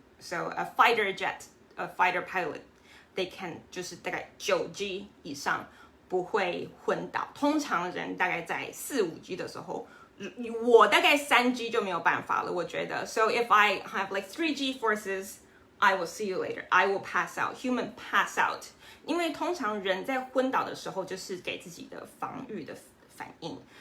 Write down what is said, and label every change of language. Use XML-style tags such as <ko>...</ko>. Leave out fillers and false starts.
<en>So a fighter jet, a fighter pilot, they can</en> <zh>就是大概9G 以上不会昏倒。通常人大概在4-5G 的时候，我大概3G 就没有办法了，我觉得。</zh> <en>So if I have like 3G forces, I will see you later. I will pass out. Human pass out.</en> <zh>因为通常人在昏倒的时候，就是给自己的防御的反应。</zh>